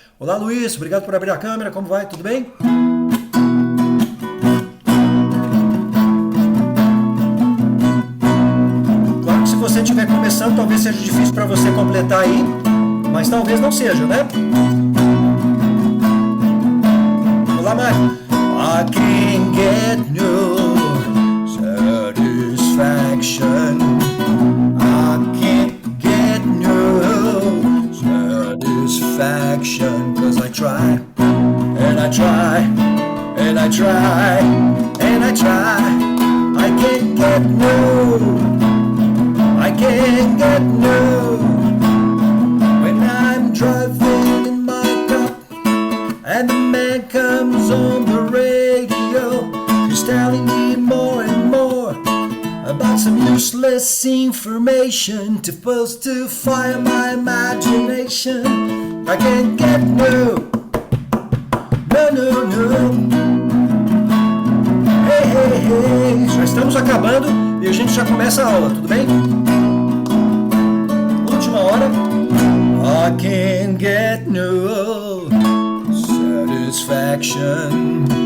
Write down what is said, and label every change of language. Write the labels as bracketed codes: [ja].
[pt] Olá, Luiz, obrigado por abrir a câmera, como vai? Tudo bem? Claro que se você estiver começando, talvez seja difícil para você completar aí, mas talvez não seja, né? Olá, Mário. [en] I can get no satisfaction. I can't get no satisfaction, 'cause I try, and I try, and I try, and I try. I can't get no, I can't get no. When I'm driving in my car, and the man comes on the radio, he's telling me more and more about some useless information to supposed to fire my imagination. I can't get no, no, no, no. Hey, hey, hey. [pt] Já estamos acabando e a gente já começa a aula, tudo bem? Última hora. [en] I can't get no satisfaction.